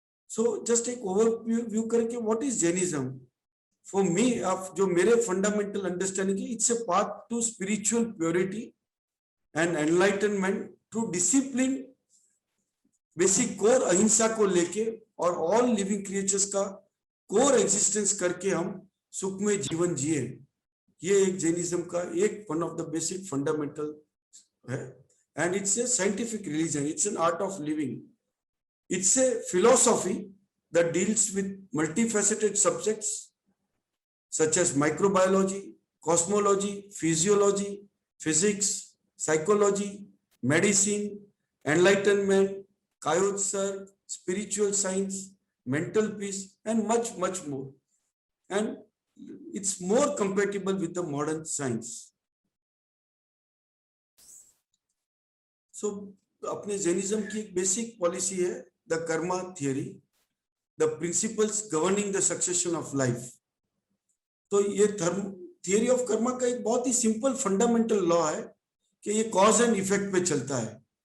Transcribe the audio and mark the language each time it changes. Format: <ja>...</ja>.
<en>so just एक overview करके what is Jainism for me,</en> <hi>जो मेरे फंडामेंटल अंडरस्टैंडिंग है,</hi> <en>it's a path to spiritual purity and enlightenment through discipline, basic core ahimsa को लेके और all living creatures का core existence</en> <hi>करके हम सुखमय जीवन जिए. ये एक जैनिज्म का एक</hi> <en>one of the basic fundamental</en> <hi>है.</hi> <en>And it's a scientific religion, it's an art of living, it's a philosophy that deals with multifaceted subjects such as microbiology, cosmology, physiology, physics, psychology, medicine, enlightenment, kaiotser, spiritual science, mental peace, and much, much more. And it's more compatible with the modern science. So, अपने Jainism की एक basic policy है the karma theory, the principles governing the succession of life.</en> <hi>तो ये theory of Karma का एक बहुत ही simple fundamental law है कि ये कॉज एंड इफेक्ट पे चलता है.</hi>